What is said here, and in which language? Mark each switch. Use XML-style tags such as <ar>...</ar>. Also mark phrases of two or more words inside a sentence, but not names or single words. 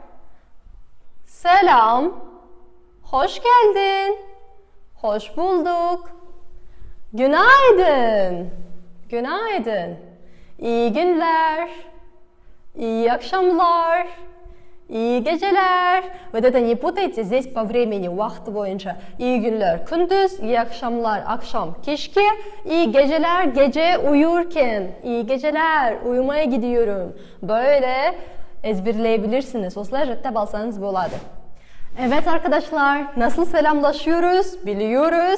<tr>Selam. Hoş geldin. Hoş bulduk. Günaydın. Günaydın. İyi günler. İyi akşamlar. İyi geceler.</tr> <ru>Вот это не путайте здесь по времени,</ru> <kk>уақыты бойынша.</kk> <tr>İyi günler gündüz, iyi akşamlar akşam, keşke, iyi geceler gece uyurken, iyi geceler uyumaya gidiyorum. Böyle ezberleyebilirsiniz.</tr> <kk>Осылай жаттап алсаңыз болады.</kk> <tr>Evet arkadaşlar, nasıl selamlaşıyoruz biliyoruz.</tr>